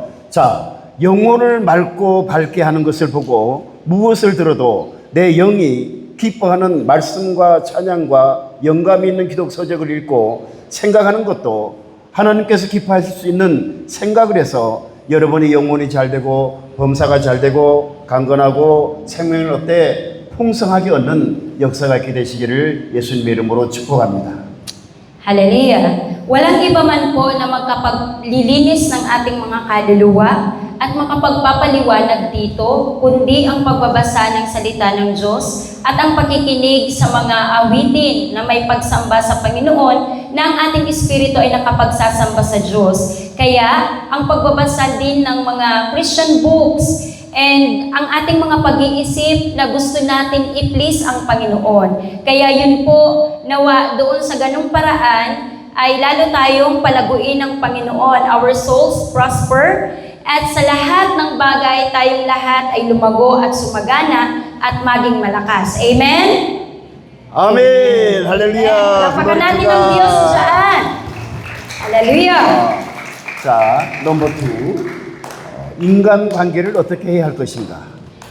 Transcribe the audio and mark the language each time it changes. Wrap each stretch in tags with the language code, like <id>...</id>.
<ko>자, 영혼을 맑고 밝게 하는 것을 보고 무엇을 들어도 내 영이 기뻐하는 말씀과 찬양과 영감 있는 기독 서적을 읽고 생각하는 것도 하나님께서 기뻐하실 수 있는 생각을 해서 여러분의 영혼이 잘 되고 범사가 잘 되고 강건하고 생명을 얻되 풍성하게 얻는 역사가 있게 되시기를 예수님의 이름으로 축복합니다.</ko> <en>Hallelujah!</en> <tl>Walang iba man po na magkapaglilinis ng ating mga kaluluwa at makapagpapaliwanag dito, kundi ang pagbabasa ng salita ng Diyos at ang pakikinig sa mga awitin na may pagsamba sa Panginoon na ang ating espiritu ay nakapagsasamba sa Diyos. Kaya, ang pagbabasa din ng mga</tl> <en>Christian books and</en> <tl>ang ating mga pag-iisip na gusto natin i-please ang Panginoon. Kaya yun po, nawa doon sa ganung paraan, ay lalo tayong palaguin ng Panginoon.</tl> <en>Our souls prosper,</en> <tl>at sa lahat ng bagay, tayong lahat ay lumago at sumagana at maging malakas. Amen?</tl> <ko>아멘. 할렐루야.</ko> <tl>Lapakan natin ang Diyos dyan.</tl> <en>Hallelujah.</en> <ko>자, 넘버 2. 인간 관계를 어떻게 해야 할 것인가?</ko>